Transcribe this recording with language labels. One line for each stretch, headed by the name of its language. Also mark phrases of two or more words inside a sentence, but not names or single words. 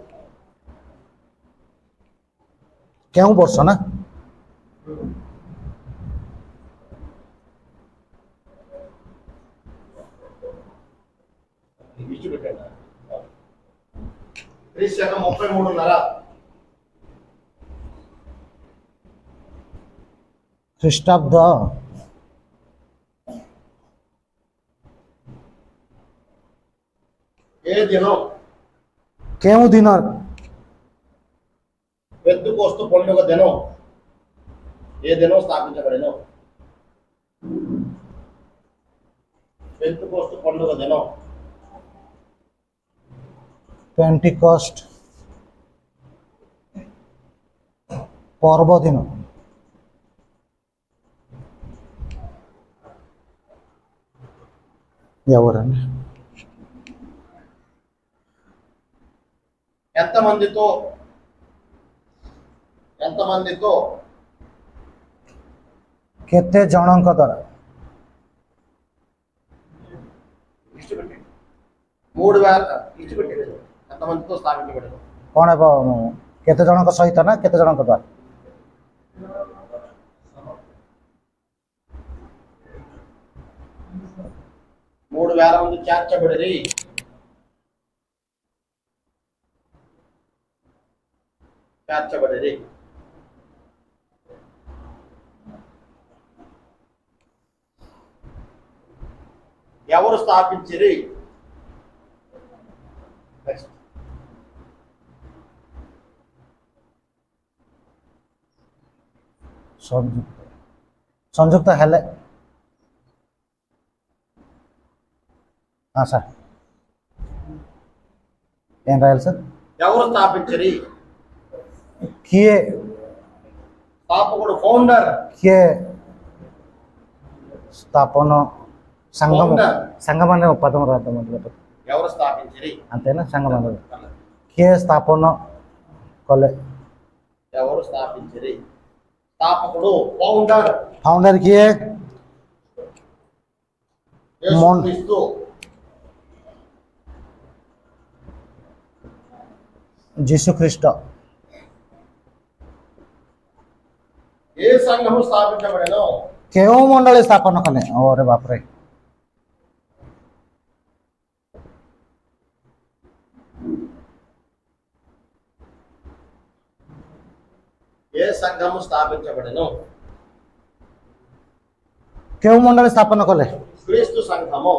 Odia: କେଉଁ ବର୍ଷ ନା?
Telugu: ఇచ్చి పెట్టండి. క్రీస్తు 33.5.
Odia: ଖ୍ରୀଷ୍ଟାବ୍ଦ
Telugu: ఏ దినం?
Odia: କେଉଁ ଦିନ?
Telugu: పెద్దకోస్తు పండుగ దినం ఏ దినం స్థాపించబడిన? పెద్దకోస్తు పండుగ దినం పెంటికోస్ట్ పర్వదిన। ఎవరండి? ఎంతమందితో
Odia: କେତେ ଜଣଙ୍କ ଦ୍ୱାରା?
Telugu: ఇచ్చి పెట్టండి. 3000 ఇచ్చి పెట్టండి. ఎంతమందితో స్థాపించబడిన?
Odia: କ'ଣ ହେବ? କେତେ ଜଣଙ୍କ ସହିତ ନା କେତେ ଜଣଙ୍କ ଦ୍ୱାରା?
Telugu: 3000 మంది చేర్చబడిరి. ఎవరు స్థాపించిరి?
Odia: ସଂଯୁକ୍ତ ହେଲେ। ହଁ ସାର୍,
Telugu: ఏం రాయాలి సార్? ఎవరు స్థాపించిరి?
Odia: କିଏ
Telugu: స్థాపకుడు, ఫౌండర్.
Odia: କିଏ ସ୍ଥାପନ? ସାଙ୍ଗମାନେ ଉପାଦାନ
Telugu: ఎవరు స్థాపించిరి? అంతేనా?
Odia: ସାଙ୍ଗମାନେ କିଏ ସ୍ଥାପନ କଲେ?
Telugu: ఎవరు స్థాపించిరి? స్థాపకుడు, ఫౌండర్.
Odia: ଫାଉଣ୍ଡର କିଏ?
Telugu: యేసుక్రీస్తు.
Odia: ଯୀଶୁ ଖ୍ରୀଷ୍ଟ।
Telugu: ఏ సంఘము స్థాపించబడిన?
Odia: କେଉଁ ମଣ୍ଡଳୀ ସ୍ଥାପନ କଲେ? ଓରେ ବାପରେ!
Telugu: ఏ సంఘము స్థాపించబడిన?
Odia: କେଉଁ ମଣ୍ଡଳୀ ସ୍ଥାପନ କଲେ?
Telugu: క్రీస్తు సంఘము.